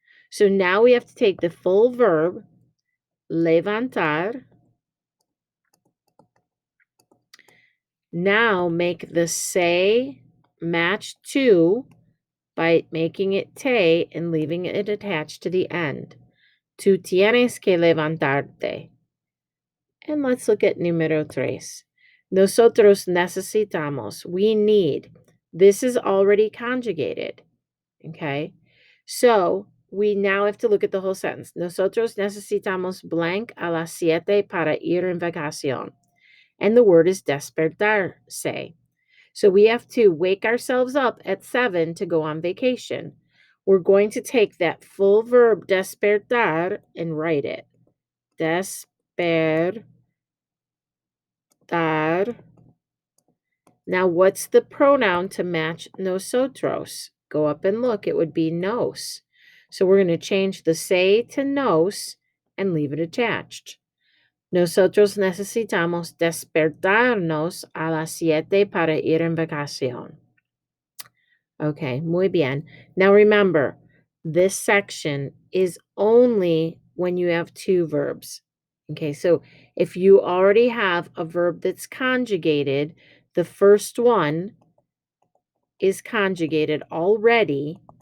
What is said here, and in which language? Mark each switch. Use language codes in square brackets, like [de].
[en] So now we have to take the full verb, levantar. Now make the say match to by making it te and leaving it attached to the end. [es] Tú tienes que levantarte. [en] And let's look at [es] número tres. Nosotros necesitamos. [en] We need. This is already conjugated. Okay? So we now have to look at the whole sentence. [es] Nosotros necesitamos blank a las 7 para ir en vacación. [en] And the word is despertarse. So we have to wake ourselves up at 7 to go on vacation. We're going to take that full verb despertar and write it. [es] Despertar. [en] Now, what's the pronoun to match nosotros? Go up and look. It would be nos. So we're going to change the se to nos and leave it attached. [es] Nosotros necesitamos despertarnos a las 7 para ir en vacación. Okay, muy bien. [en] Now remember, this section is only when you have two verbs. Okay, so if you already have a verb that's conjugated, the first one is conjugated already.